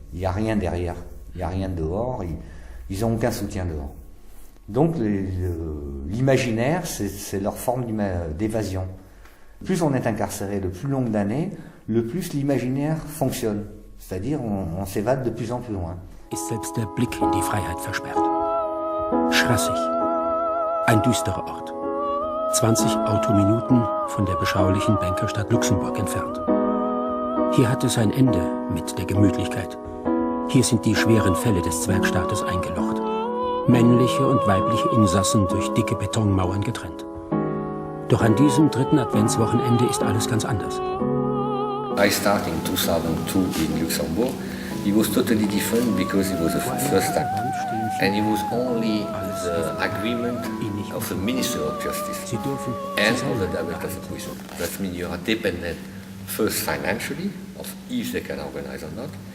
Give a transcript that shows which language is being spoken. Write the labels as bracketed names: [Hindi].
[French] Il n'y a rien derrière, il n'y a rien dehors, ils n'ont aucun soutien dehors. Donc l'imaginaire, c'est leur forme d'évasion. Plus on est incarcéré de plus longues années, le plus l'imaginaire fonctionne. C'est-à-dire, on s'évade de plus en plus loin. [German] Ist selbst der Blick in die Freiheit versperrt. Schrassig. Ein düsterer Ort. 20 Autominuten von der beschaulichen Bankerstadt Luxemburg entfernt. Hier hat es ein Ende mit der Gemütlichkeit. Hier sind die schweren Fälle des Zwergstaates eingelocht. Männliche und weibliche Insassen durch dicke Betonmauern getrennt. Doch an diesem 3. Adventswochenende ist alles ganz anders. [English] I started in 2002 in Luxembourg. It was totally different because it was the first time. And it was only the agreement of the Minister of Justice and of the Director of the prison. That means you are dependent first financially of if they can organize or not.